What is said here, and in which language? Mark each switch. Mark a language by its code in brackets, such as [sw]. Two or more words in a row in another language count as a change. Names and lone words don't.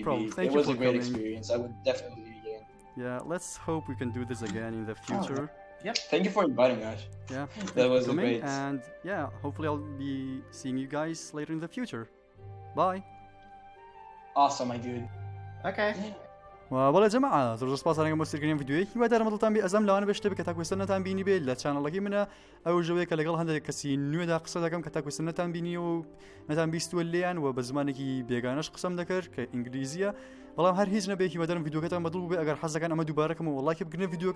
[en] problem. Thank it you was for a great coming. experience. I would definitely do it again. Yeah, let's hope we can do this again in the future. Thank you for inviting us. Yeah, That was coming, great. and yeah, hopefully I'll be seeing you guys later in the future. Bye. Awesome, my dude. Okay. [ckb] وبەڵێ جەماعە زۆر سپاسانەکەم بۆ سەرکردنی ڤیدیۆیەکی هیوادارم مەدڵتان بێ ئەزەم لەوانە بەشتە بێت کە تاکوێستنەتان بینی بێت لە چانەڵەکەی منە ئەو ژەوەیە کە لەگەڵ هەندێک کەسی نوێدا قسە دەکەم کە تاکوێستنەتان بینی و نەتان بیستوە لێیان و بە زمانێکی بێگانەش قسەم دەکرد کە ئینگلیزیە بەڵام هەر هیچ نەبێ هیوادارم ڤیدیۆکەتان بەدڵ بێ ئەگەر حەزەکان ئەمە دووبارەکەم و وڵاکی بگرنە ڤیدیۆکە